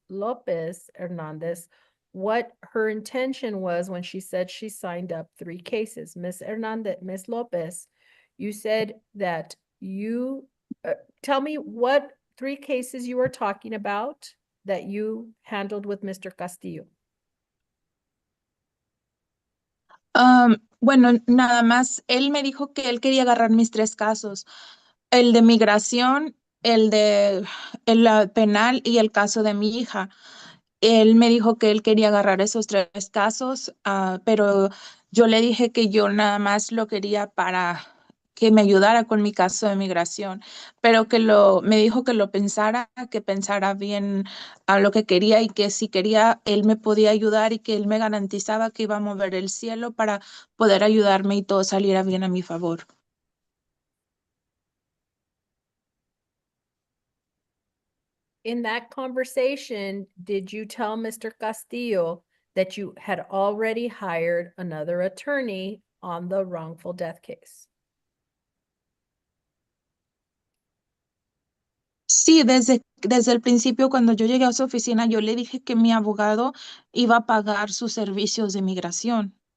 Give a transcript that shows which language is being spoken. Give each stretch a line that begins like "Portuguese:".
English: Lopez Hernandez what her intention was when she said she signed up 3 cases. Ms. Lopez, you said that you tell me what 3 cases you were talking about that you handled with Mr. Castillo.
Spanish: Bueno, nada más, él me dijo que él quería agarrar mis 3 casos, el de migración, el penal y el caso de mi hija. Él me dijo que él quería agarrar esos 3 casos, pero yo le dije que yo nada más lo quería para que me ayudara con mi caso de migración, pero me dijo que que pensara bien a lo que quería y que si quería, él me podía ayudar y que él me garantizaba que iba a mover el cielo para poder ayudarme y todo saliera bien a mi favor.
English: In that conversation, did you tell Mr. Castillo that you had already hired another attorney on the wrongful death case?
Spanish: Sí, desde el principio, cuando yo llegué a su oficina, yo le dije que mi abogado iba a pagar sus servicios de migración.